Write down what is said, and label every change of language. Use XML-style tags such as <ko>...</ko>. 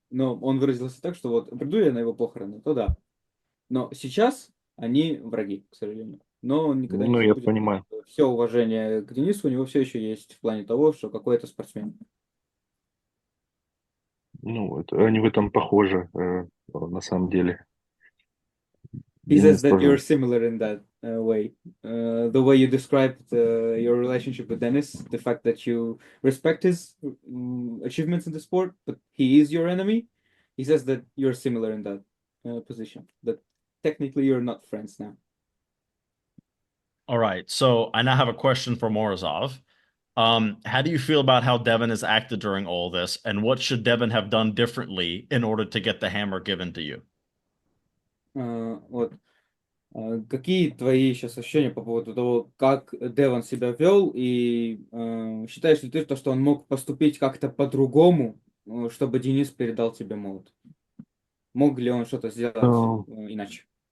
<ru>Но он выразился так, что вот приду я на его похороны, то да. Но сейчас они враги, к сожалению. Но он никогда не Ну, я забудет. понимаю. Все уважение к Денису у него все еще есть в плане того, что какой-то спортсмен. Ну, они в этом похожи, на самом деле.</ru> <en>He says</en> <ru>Денис</ru> <en>that you're</en> <ru>тоже.</ru> <en>similar in that way. The way you described your relationship with Dennis, the fact that you respect his achievements in the sport, but he is your enemy. He says that you're similar in that position. That technically you're not friends now. All right. So I now have a question for Morozov. How do you feel about how Devon has acted during all this, and what should Devon have done differently in order to get the hammer given to you?</en> <ru>Вот. Какие твои сейчас ощущения по поводу того, как Девон себя вел, и считаешь ли ты, то, что он мог поступить как-то по-другому, чтобы Денис передал тебе молот? Мог ли он что-то сделать иначе?</ru>